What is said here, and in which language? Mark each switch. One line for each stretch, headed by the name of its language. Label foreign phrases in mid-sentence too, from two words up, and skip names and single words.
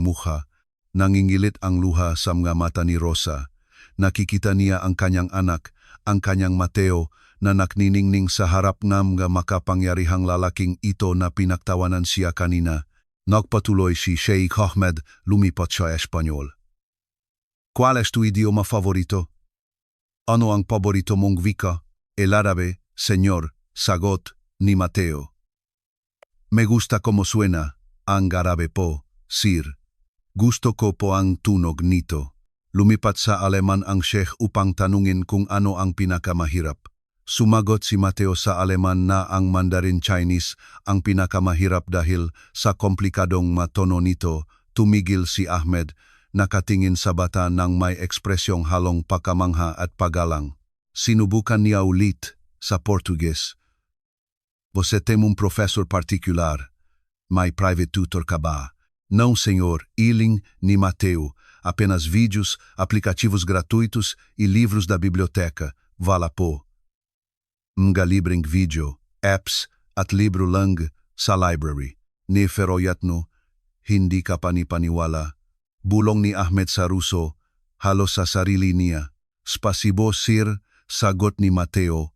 Filipino: Nangingilit ang luha sa mga mata ni Rosa. nakikita niya ang kanyang anak, ang kanyang Mateo, na nakniningning sa harap ng makapangyarihang lalaking ito na pinagtawanan siya kanina. Nagpatuloy si Sheikh Ahmed, lumipat sa Espanyol.
Spanish: ¿Cuál es tu idioma favorito?
Filipino: Ano ang paborito mong wika?
Spanish: El árabe, señor,
Filipino: sagot, ni
Spanish: Mateo. Me gusta como suena,
Filipino: ang árabe po, sir. Gusto ko po ang tunog nito. Lumipat sa Aleman ang Sheikh upang tanungin kung ano ang pinakamahirap. Sumagot si Mateo sa Aleman na ang Mandarin Chinese ang pinakamahirap dahil sa komplikadong matono nito. Tumigil si Ahmed, nakatingin sa bata ng may ekspresyong halong pagkamangha at paggalang. Sinubukan niya ulit sa Portuges.
Portuguese: Você tem um professor particular?
Filipino: May private tutor ka ba?
Portuguese: Não, senhor,
Filipino: iling ni Mateo.
Portuguese: Apenas vídeos, aplicativos gratuitos e livros da biblioteca.
Filipino: Vala po. Mga libreng video, apps at libro lang sa library. Ni Feroyatno, hindi ka panipaniwala. Bulong ni Ahmed sa Ruso, halos sa sarili niya. Spasibo sir, sagot ni Mateo.